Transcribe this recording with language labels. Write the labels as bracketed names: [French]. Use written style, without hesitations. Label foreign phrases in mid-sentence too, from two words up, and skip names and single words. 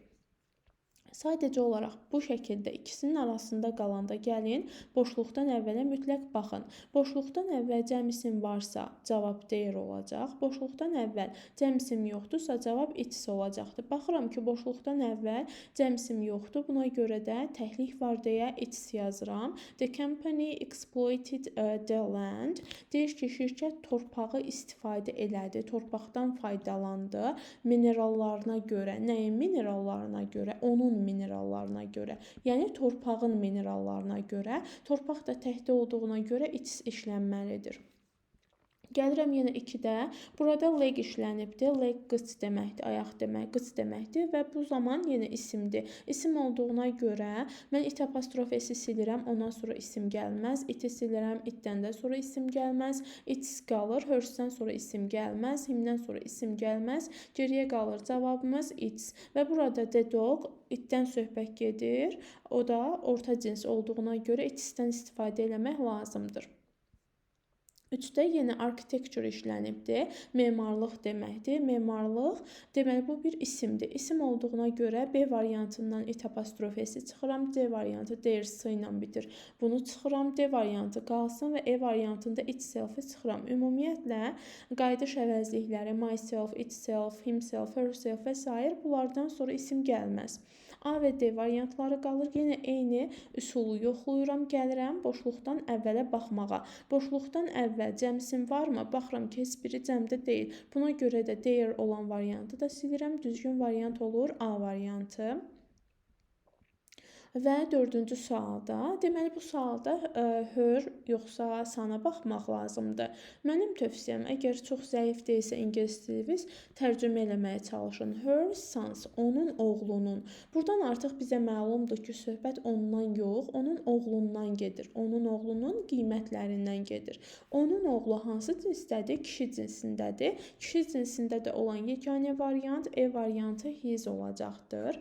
[Azerbaijani] Sadəcə olaraq bu şəkildə ikisinin arasında qalanda gəlin boşluqdan əvvələ mütləq baxın. Boşluqdan əvvəl cəm isim varsa cavab there olacaq. Boşluqdan əvvəl cəm isim yoxdursa cavab it's olacaqdır. Baxıram ki, boşluqdan əvvəl cəm isim yoxdur. Buna görə də təklik var deyə it's yazıram. [English] The company exploited the land. [Azerbaijani] Deyir ki, şirkət torpağı istifadə elədi, torpaqdan faydalandı. Minerallarına görə, nəyin minerallarına görə? Onun minerallarına görə, yəni torpağın minerallarına görə, torpaq da təkdə olduğuna görə it's işlənməlidir. Gəlirəm yenə 2-də. Burada leg işlənibdir. Leg qıç deməkdir, ayaq demək, qıç deməkdir və bu zaman yenə isimdir. İsim olduğuna görə mən it apostrof s-i silirəm, ondan sonra isim gəlməz. It-i silirəm, itdən də sonra isim gəlməz. It's qalır, hers-dən sonra isim gəlməz, himdən sonra isim gəlməz. Geriyə qalır cavabımız it's. Və burada [English] the dog, [Azerbaijani] itdən söhbət gedir. O da orta cins olduğuna görə it's-dən istifadə eləmək lazımdır. 3-də yenə architecture işlənibdir. Memarlıq deməkdir. Memarlıq, deməli bu bir isimdir. İsim olduğuna görə B variantından it apostrof s-i çıxıram. C variantı theirs s ilə bitir. Bunu çıxıram. D variantı qalsın və E variantında itself-i çıxıram. Ümumiyyətlə, qayıdış əvəzlikləri [English] myself, itself, himself, herself [Azerbaijani] və s. bunlardan sonra isim gəlməz. A və D variantları qalır. Yenə eyni üsulu yoxluyuram, gəlirəm boşluqdan əvvələ baxmağa. Boşluqdan əvvəl cəm isim varmı? Baxıram ki, heç biri cəmdə deyil. Buna görə də there olan variantı da silirəm. Düzgün variant olur A variantı. Və 4-cü sualda, deməli bu sualda her yoxsa sana baxmaq lazımdır. Mənim tövsiyəm, əgər çox zəif deyilsə ingilis diliniz, tərcümə eləməyə çalışın. [English] Her sons, [Azerbaijani] onun oğlunun. Buradan artıq bizə məlumdur ki, söhbət ondan yox, onun oğlundan gedir. Onun oğlunun qiymətlərindən gedir. Onun oğlu hansı cinsdədir? Kişi cinsindədir. Kişi cinsində də olan yeganə variant E variantı his olacaqdır.